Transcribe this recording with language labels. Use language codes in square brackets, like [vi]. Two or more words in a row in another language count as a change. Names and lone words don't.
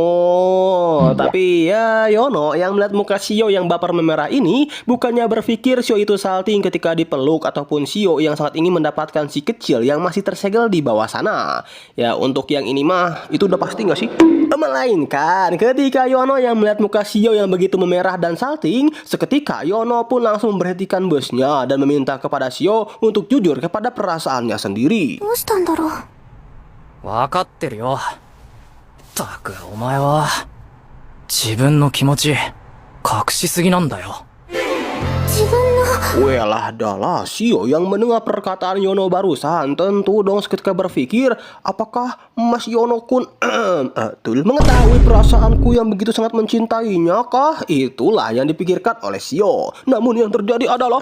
[id] Tapi ya Yono yang melihat muka Shio yang baper memerah ini bukannya berpikir Shio itu salting ketika dipeluk ataupun Shio yang sangat ingin mendapatkan si kecil yang masih tersegel di bawah sana. Ya untuk yang ini mah itu udah pasti nggak sih? Melainkan ketika Yono yang melihat muka Shio yang begitu memerah dan salting, seketika Yono pun langsung memberhentikan busnya dan meminta kepada Shio untuk jujur kepada perasaannya sendiri. [ja] どうしたんだろう。わかってるよ。ったく、お前は、自分の気持ち、隠しすぎなんだよ。自分の [id] Welah adalah Shio yang mendengar perkataan Yono barusan tentu dong seketika berpikir apakah Mas Yono kun mengetahui perasaanku yang begitu sangat mencintainya kah? Itulah yang dipikirkan oleh Shio. Namun yang terjadi adalah